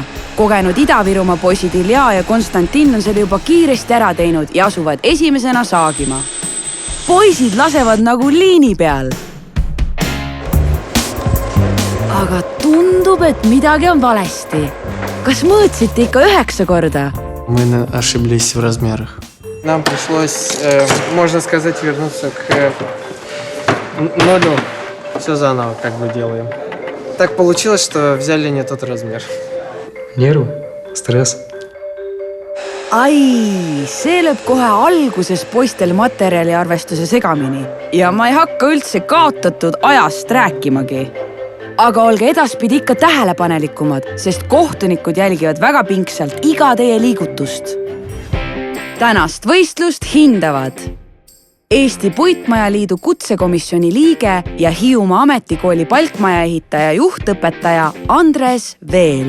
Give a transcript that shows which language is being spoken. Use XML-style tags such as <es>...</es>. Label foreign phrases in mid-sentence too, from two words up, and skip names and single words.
<et>Kogenud Ida-Virumaa poisid Ilja ja Konstantin on selle juba kiiresti ära teinud ja asuvad esimesena saagima. Poisid lasevad nagu liini peal. Aga tundub, et midagi on valesti. Kas mõõtsite ikka 9 korda?</et> <ru>Мы ошиблись в размерах. Нам пришлось, можно сказать, вернуться к нулю. Все заново как бы делаем. Так получилось, что взяли не тот размер. Нервы, стресс.</ru> <et>Ai, see lööb kohe alguses poistel materjali arvestuse segamini ja ma ei hakka üldse kaotatud ajast rääkimagi. Aga olge edaspidi ikka tähelepanelikumad, sest kohtunikud jälgivad väga pingsalt iga teie liigutust. Tänast võistlust hindavad Eesti Puitmajaliidu kutsekomisjoni liige ja Hiiumaa ametikooli palkmaja ehitaja juhtõpetaja Andres Veel.</et>